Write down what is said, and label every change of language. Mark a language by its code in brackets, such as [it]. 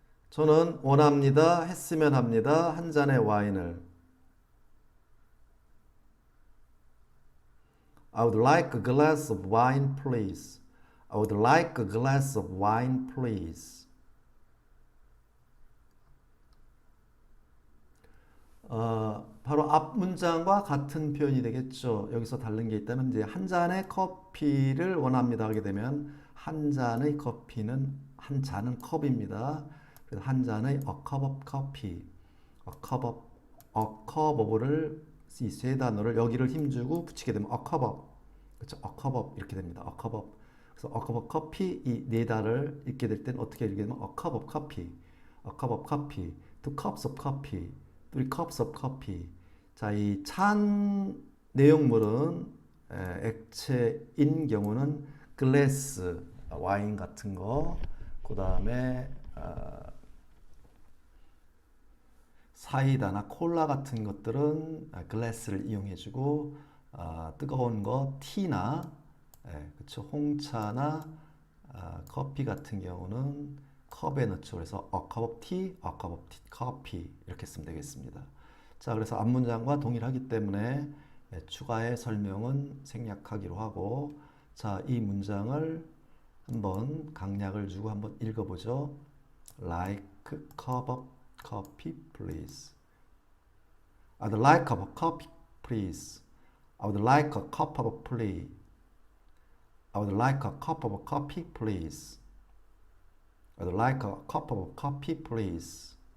[ko] 저는 원합니다. 했으면 합니다. 한 잔의 와인을. [en] I would like a glass of wine, please. I would like a glass of wine, please. [ko] 바로 앞 문장과 같은 표현이 되겠죠. 여기서 다른 게 있다면 이제 한 잔의 커피를 원합니다 하게 되면 한 잔의 커피는 한 잔은 컵입니다. 그래서 한 잔의 [en] a cup of coffee, a cup of [ko] 를 이 세 단어를 여기를 힘주고 붙이게 되면 [en] a cup of, [ko] 그렇죠? [en] a cup of [ko] 이렇게 됩니다. [en] a cup of. [ko] 그래서 [en] a cup of coffee [ko] 이 네 단어를 읽게 될 때는 어떻게 읽게 되면 [en] a cup of coffee, a cup of coffee, two cups of coffee. three cups of coffee. [ko] 자, 이 찬 내용물은 액체인 경우는 glass, 와인 같은 거, 그 다음에 사이다나 콜라 같은 것들은 glass를 이용해주고 뜨거운 거 티나 그쵸 홍차나 커피 같은 경우는 컵에 넣죠. 그래서 [en] a cup of tea, a cup of tea, coffee [ko] 이렇게 쓰면 되겠습니다. 자, 그래서 앞 문장과 동일하기 때문에 추가의 설명은 생략하기로 하고, 자, 이 문장을 한번 강약을 주고 한번 읽어보죠. [en] Like a cup of coffee, please. I'd like a cup of coffee, please. I would like a cup of please. I would like a cup of coffee, please. I'd like a cup of coffee, please.